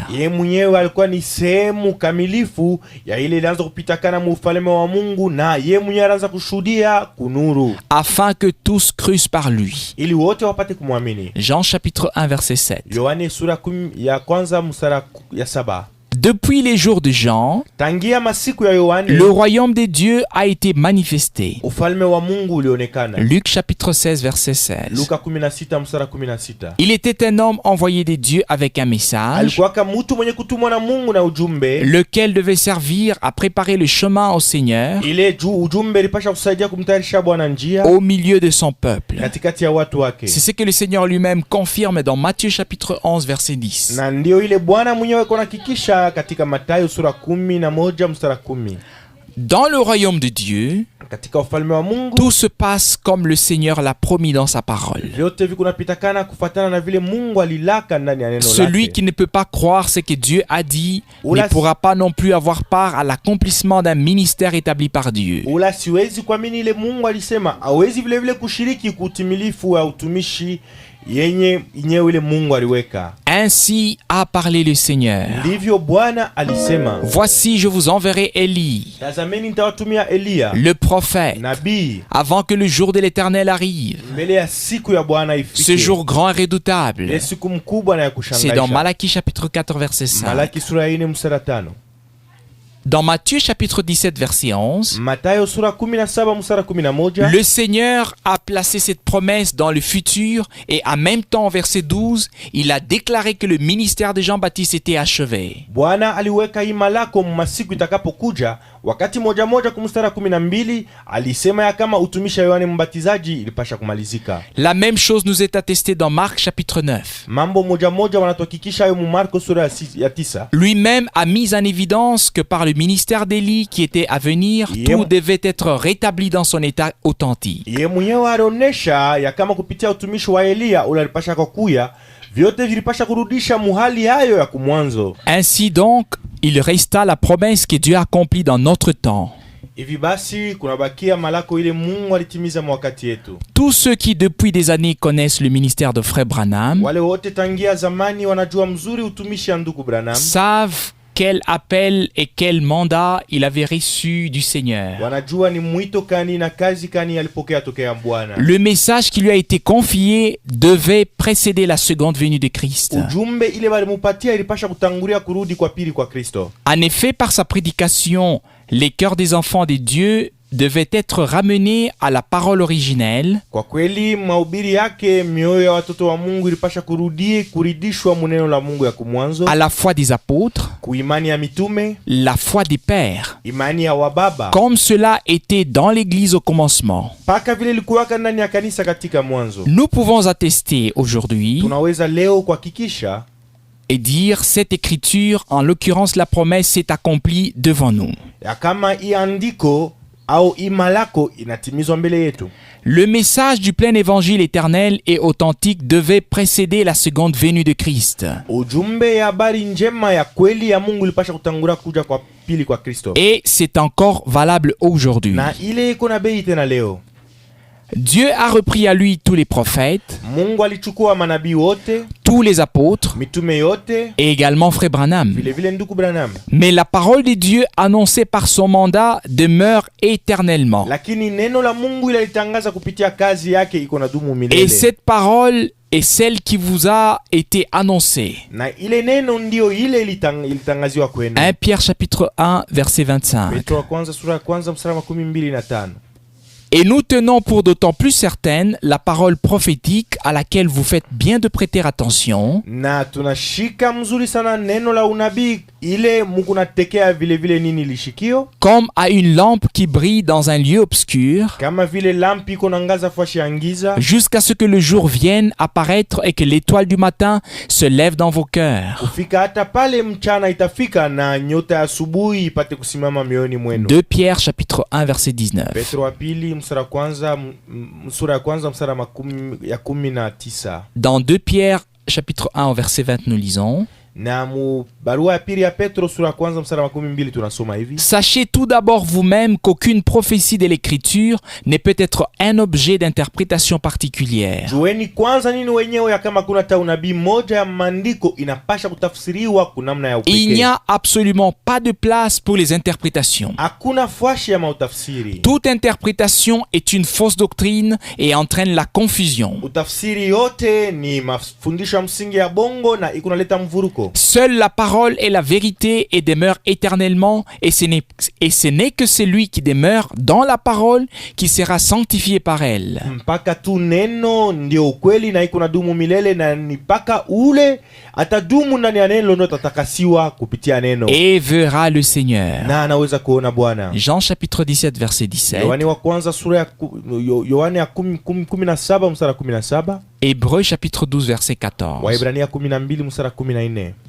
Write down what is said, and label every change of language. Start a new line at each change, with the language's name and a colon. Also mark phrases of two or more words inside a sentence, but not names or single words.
Swahili: Yeye mwenyewe alikuwa ni sehemu kamilifu ya ile ilianza kupitakana mu ufalme wa Mungu, na yeye mwenyewe anaanza kushuhudia kunuru,
French: afin que tous crussent par lui.
Swahili: ili wote wapate kumwamini.
French: Jean chapitre 1 verset 7.
Swahili: Yohane sura 10 ya kwanza mstari ya 7.
French: Depuis les jours de Jean,
Swahili: tangia masiku ya Yohane,
French: le royaume de Dieu a été manifesté.
Swahili: Ufalme wa Mungu ulionekana.
French: Luc chapitre 16 verset 16.
Swahili: Luka 16 mstari 16.
French: Il était un homme envoyé de Dieu avec un message,
Swahili: alikuwa mtu mwenye kutumwa na Mungu na ujumbe,
French: lequel devait servir à préparer le chemin au Seigneur,
Swahili: ile ujumbe ilipasha kusaidia kumtayarisha Bwana njia
French: au milieu de son peuple.
Swahili: katikati ya watu wake.
French: C'est ce que le Seigneur lui-même confirme dans Matthieu chapitre 11 verset 10.
Swahili: Na ndio ile Bwana mwenyewe konahakikisha katika Mathayo sura 11 mstari 10.
French: Dans le royaume de Dieu,
Swahili: katika ufalme wa Mungu,
French: tout se passe comme le Seigneur l'a promis dans sa parole.
Swahili: vyote vikunapitakana kufatana na vile Mungu alilaka ndani ya neno lake.
French: Celui qui ne peut pas croire ce que Dieu a dit ne pourra pas non plus avoir part à l'accomplissement d'un ministère établi par Dieu.
Swahili: Ula siwezi kuamini ile Mungu alisema, hawezi vile kushiriki kutimilifu wa utumishi yenye ile Mungu aliweka.
French: Ainsi a parlé le Seigneur.
Swahili: Ndivyo Bwana alisema,
French: voici je vous enverrai Élie,
Swahili: tazameni nitawatumia Elia,
French: le prophète,
Swahili: nabii,
French: avant que le jour de l'Éternel arrive.
Swahili: mbele ya siku ya Bwana ifike.
French: Ce jour grand et redoutable.
Swahili: Ile siku mkubwa na ya kushangaza.
French: C'est dans Malaki chapitre 4 verset 5.
Swahili: Malaki sura 4 mstari 5.
French: Dans Matthieu chapitre 17 verset 11,
Swahili: Mathayo sura 17 mstari 11,
French: le Seigneur a placé cette promesse dans le futur et en même temps au verset 12, il a déclaré que le ministère de Jean-Baptiste était achevé.
Swahili: Bwana aliweka hii malako masiku itakapokuja, wakati moja kumstari 12 alisema ya kama utumishi wa Yohane Mbatizaji ilipasha kumalizika.
French: La même chose nous est attestée dans Marc chapitre 9.
Swahili: Mambo moja wanatuhakikisha hayo mu Marko sura ya 9.
French: Lui-même a mis en évidence que par le ministère d'Élie qui était à venir, tout devait être rétabli dans son état authentique.
Swahili: Yeye mwenyewe alionyesha ya kama kupitia utumishi wa Elia ule alipasha kukuya, vyote vilipasha kurudisha muhali hayo ya kumwanzo.
French: Ainsi donc, il resta la promesse que Dieu accomplit dans notre temps.
Swahili: Hivi basi kunabakia malako ile Mungu alitimiza mwakati yetu.
French: Tous ceux qui depuis des années connaissent le ministère de Frère Branham
Swahili: Wale wote tangia zamani wanajua mzuri utumishi ya ndugu Branham.
French: Savent quel appel et quel mandat il avait reçu du Seigneur.
Swahili: Wanajua ni mwito kani na kazi kani alipokea tokea Bwana.
French: Le message qui lui a été confié devait précéder la seconde venue de Christ.
Swahili: Ujumbe ile walimupatia ilipasha kutangulia kurudi kwa pili kwa Kristo.
French: En effet, par sa prédication, les cœurs des enfants de Dieu devaient être ramenés à la parole originelle.
Swahili: Kwa kweli mahubiri yake mioyo ya watoto wa Mungu ilipasha kuridishwa muneno la Mungu ya kumwanzo.
French: À la foi des apôtres,
Swahili: Kuimani ya mitume,
French: la foi des pères,
Swahili: imani ya wababa,
French: comme cela était dans l'Église au commencement.
Swahili: paka vile ilikuwaka ndani ya kanisa katika mwanzo.
French: Nous pouvons attester aujourd'hui
Swahili: Tunaweza leo kuhakikisha
French: et dire cette écriture, en l'occurrence la promesse, s'est accomplie devant nous.
Swahili: ya kama iandiko au imalako inatimizwa mbele yetu.
French: Le message du plein évangile éternel et authentique devait précéder la seconde venue de Christ.
Swahili: Ujumbe ya habari njema ya kweli ya Mungu ilipasha kutangulia kuja kwa pili kwa Kristo.
French: Et c'est encore valable aujourd'hui.
Swahili: Na ile iko na bei tena leo.
French: Dieu a repris à lui tous les prophètes,
Swahili: Mungu alichukua manabii wote,
French: tous les apôtres
Swahili: mitume yote,
French: et également Frère Branham.
Swahili: vile vile ndugu Branham.
French: Mais la parole de Dieu annoncée par son mandat demeure éternellement.
Swahili: Lakini neno la Mungu ile litangaza kupitia kazi yake iko na dumu milele.
French: Et cette parole est celle qui vous a été annoncée.
Swahili: Na ile neno ndio ile ilitangaziwa kwenu.
French: 1 Pierre chapitre 1 verset 25.
Swahili: Petro wa kwanza sura ya kwanza mstari wa 25.
French: Et nous tenons pour d'autant plus certaine la parole prophétique à laquelle vous faites bien de prêter attention,
Swahili: Na tunashika mzuri sana neno la unabii ile Mungu natekea vile vile nini lishikio,
French: comme à une lampe qui brille dans un lieu obscur,
Swahili: kama vile lampi iko nangaza fashi ya giza,
French: jusqu'à ce que le jour vienne apparaître et que l'étoile du matin se lève dans vos cœurs.
Swahili: kufika hata pale mchana itafika na nyota ya asubuhi ipate kusimama mioyoni mwenu.
French: 2 Pierre chapitre 1 verset 19.
Swahili: Petro wa pili mstari wa kwanza sura ya kwanza mstari ya 19.
French: Dans 2 Pierre chapitre 1 au verset 20 nous lisons:
Swahili: Na mu barua ya pili ya Petro sura ya kwanza mstari wa 12 tunasoma hivi:
French: Sachez tout d'abord vous-même qu'aucune prophétie de l'écriture ne peut être un objet d'interprétation particulière.
Swahili: Jueni kwanza nini wenyewe ya kama kuna ta unabii moja ya maandiko inapasha kutafsiriwa kwa namna ya upekee.
French: Il n'y a absolument pas de place pour les interprétations.
Swahili: Hakuna fashi ya mautafsiri.
French: Toute interprétation est une fausse doctrine et entraîne la confusion.
Swahili: Utafsiri yote ni mafundisho ya msingi ya bongo na ikunaleta mvuruko.
French: Seule la parole est la vérité et demeure éternellement, et ce n'est que celui qui demeure dans la parole qui sera sanctifié par elle.
Swahili: Mpaka tu neno ndio ukweli na iko nadumu milele, na ni mpaka ule atadumu ndani ya neno ndio tatakasiwa kupitia neno.
French: Et verra le Seigneur.
Swahili: Na anaweza kuona Bwana.
French: Jean chapitre 17 verset 17.
Swahili: Yohane wa kwanza sura ya Yohane ya 17 mstari wa 17.
French: Hébreux chapitre 12 verset 14.
Swahili: Waebrania 12 mstari wa 14.